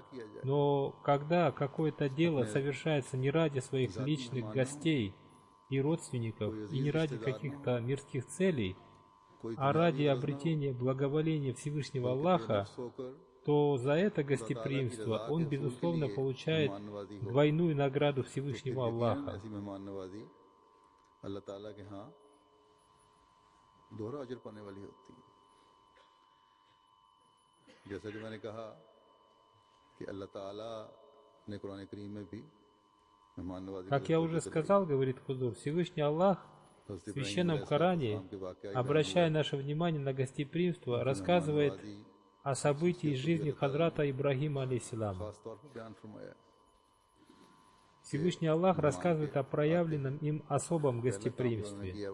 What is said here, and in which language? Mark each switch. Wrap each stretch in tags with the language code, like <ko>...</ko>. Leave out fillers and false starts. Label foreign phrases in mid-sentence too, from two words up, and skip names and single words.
<ru>Но когда какое-то дело совершается не ради своих личных гостей и родственников, и не ради каких-то мирских целей, а ради обретения благоволения Всевышнего Аллаха, то за это гостеприимство он, безусловно, получает двойную награду Всевышнего Аллаха.</ru> <ur>اللہ تعالیٰ کے یہاں دوہرا اجر پانے والی ہوتی ہے. جیسا کہ میں نے کہا کہ اللہ تعالیٰ نے قرآن کریم میں بھی مہمان نوازی,</ur> <ru>Как я уже сказал, говорит Хузур, Всевышний Аллах в Священном Коране, обращая наше внимание на гостеприимство, рассказывает о событии жизни Хазрата Ибрагима алейхиссалама. Всевышний Аллах рассказывает о проявленном им особом гостеприимстве.</ru>